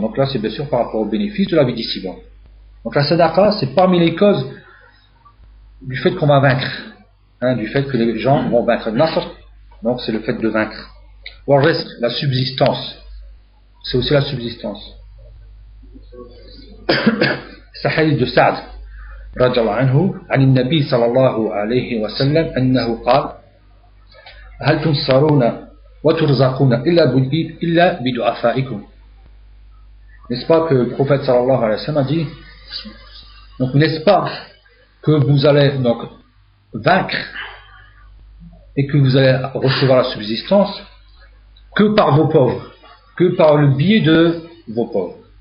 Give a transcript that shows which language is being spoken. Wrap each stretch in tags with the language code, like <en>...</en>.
<fr>Donc là c'est bien sûr par rapport au bénéfice de la vie d'ici-bas. Donc la sadaqa c'est parmi les causes du fait qu'on va vaincre. du fait que les gens vont vaincre. Nasr, donc c'est le fait de vaincre. Ou le reste, la subsistance. C'est aussi la subsistance. C'est hadith de Sa'd</fr> <ar>رضي الله عنه عن النبي صلى الله عليه وسلم أنه قال هل تنصرون وترزقون إلا بدعفائكم.</ar> <fr>N'est-ce pas que le prophète sallallahu alayhi wa sallam a dit, donc n'est-ce pas que vous allez donc vaincre et que vous allez recevoir la subsistance que par vos pauvres, que par le biais de vos pauvres.</fr>